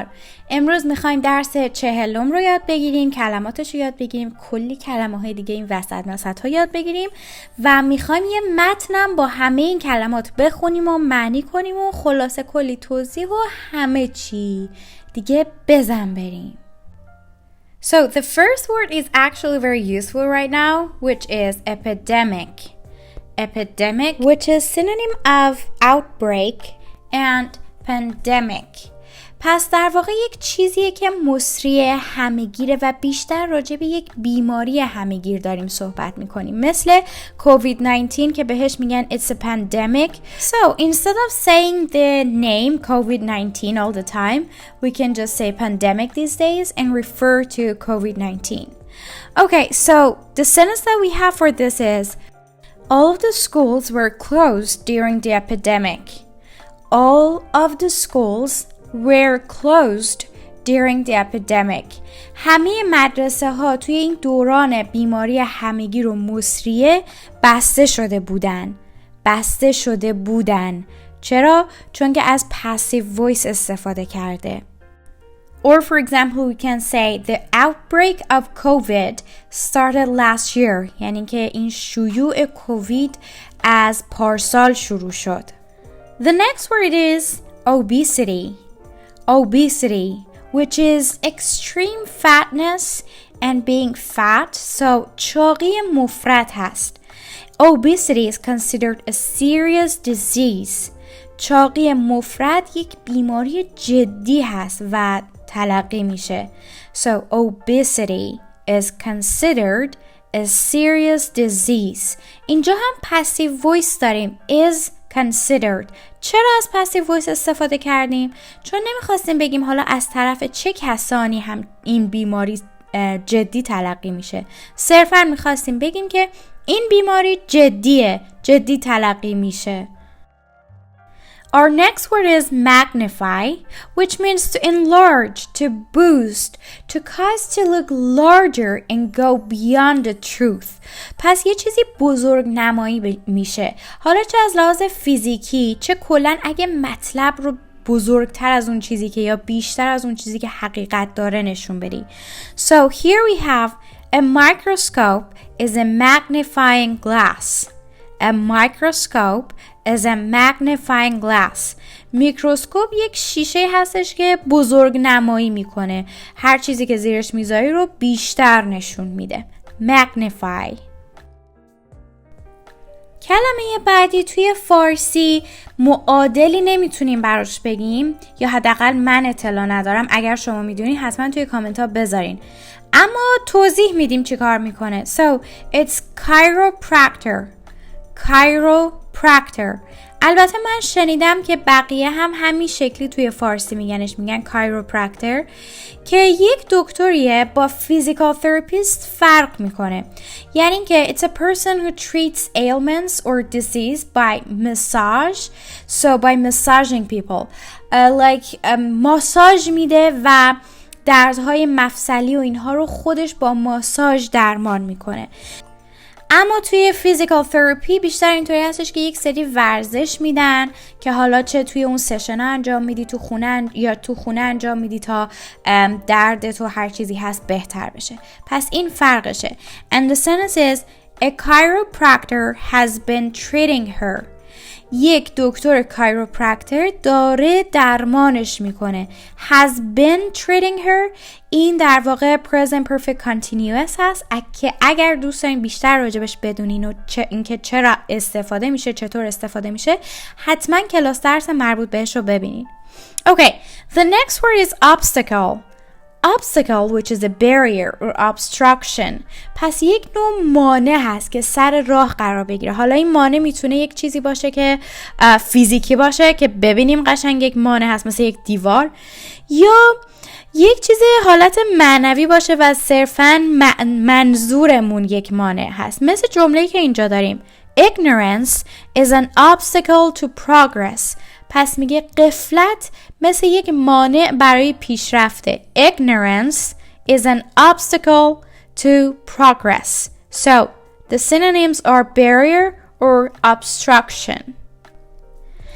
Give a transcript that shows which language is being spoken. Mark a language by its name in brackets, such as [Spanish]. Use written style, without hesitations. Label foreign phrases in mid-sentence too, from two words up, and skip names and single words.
[Persian] امروز میخوایم درس 40 رو یاد بگیریم، کلماتش رو یاد بگیریم، کلی کلمه های دیگه این وسط ها یاد بگیریم و میخوایم یه متنم با همه این کلمات بخونیم و معنی کنیم و خلاصه کلی توضیح و همه چی دیگه بزن بریم. [English] So the first word is actually very useful right now, which is epidemic. Epidemic, which is synonym of outbreak and pandemic. [Persian] پس در واقع یک چیزیه که مسری همه‌گیره و بیشتر راجع به یک بیماری همه‌گیر داریم صحبت میکنیم، مثل کووید 19 که بهش میگن [English] it's a pandemic. So instead of saying the name COVID-19 all the time, we can just say pandemic these days and refer to COVID-19. Okay, so the sentence that we have for this is all of the schools were closed during the epidemic. All of the schools were closed during the epidemic. [Persian] همه مدرسه ها توی این دوران بیماری همگیر و مسریه بسته شده بودن. چرا؟ چون که از [English] passive voice [Persian] استفاده کرده. [English] Or for example, we can say the outbreak of COVID started last year. [Persian] یعنی که این شیوع کووید از پارسال شروع شد. [English] The next word is obesity. Obesity, which is extreme fatness and being fat. [Persian] So چاقی مفرط هست. [English] Obesity is considered a serious disease. [Persian] چاقی مفرط یک بیماری جدی هست و تلقی میشه. [English] So obesity is considered a serious disease. [Persian] اینجا هم [English] passive voice [Persian] داریم. [English] is considered. [Persian] چرا از [English] passive voice [Persian] استفاده کردیم؟ چون نمیخواستیم بگیم حالا از طرف چه کسانی هم این بیماری جدی تلقی میشه. صرفا میخواستیم بگیم که این بیماری جدی تلقی میشه. [English] Our next word is magnify, which means to enlarge, to boost, to cause to look larger and go beyond the truth. [Persian] پس یه چیزی بزرگ نمایی میشه. حالا چه از لحاظ فیزیکی، چه کلاً اگه مطلب رو بزرگتر از اون چیزی که یا بیشتر از اون چیزی که حقیقت داره نشون بدی. [English] So here we have a microscope is a magnifying glass. A microscope is a magnifying glass. [Persian] میکروسکوپ یک شیشه هستش که بزرگ نمایی میکنه. هر چیزی که زیرش میذاری رو بیشتر نشون میده. [English] Magnify. [Persian] کلمه بعدی توی فارسی معادلی نمیتونیم براش بگیم، یا حداقل من اطلاع ندارم. اگر شما میدونین حتما توی کامنت ها بذارین. اما توضیح میدیم چی کار میکنه. [English] So it's chiropractor. Chiropractor. [Persian] البته من شنیدم که بقیه هم همین شکلی توی فارسی میگن chiropractor، که یک دکتریه با [English] physical therapist [Persian] فرق میکنه. یعنی که [English] it's a person who treats ailments or disease by massage. So by massaging people, [Persian] ماساژ میده و دردهای مفصلی و اینها رو خودش با ماساژ درمان میکنه. اما توی [English] physical therapy [Persian] بیشتر اینطوری هستش که یک سری ورزش میدن که حالا چه توی اون سشن انجام میدی تو خونه انجام میدی تا دردت و هر چیزی هست بهتر بشه. پس این فرقشه. [English] And the sentence is a chiropractor has been treating her. [Persian] یک دکتر کایروپرکتر داره درمانش میکنه. [English] Has been treating her. [Persian] این در واقع [English] present perfect continuous [Persian] هست که اگر دوست دارین بیشتر راجبش بدونین و اینکه چرا استفاده میشه، چطور استفاده میشه، حتما کلاس درس مربوط بهش رو ببینین. [English] Okay, the next word is obstacle. Obstacle, which is a barrier or obstruction. [Persian] پس یک نوع مانع هست که سر راه قرار بگیره. حالا این مانع میتونه یک چیزی باشه که فیزیکی باشه که ببینیم قشنگ یک مانع هست مثل یک دیوار، یا یک چیز حالت معنوی باشه و صرفاً منظورمون یک مانع هست، مثل جمله‌ای که اینجا داریم. [English] Ignorance is an obstacle to progress. [Persian] پس میگه غفلت مثل یک مانع برای پیشرفته. [English] Ignorance is an obstacle to progress. So, the synonyms are barrier or obstruction.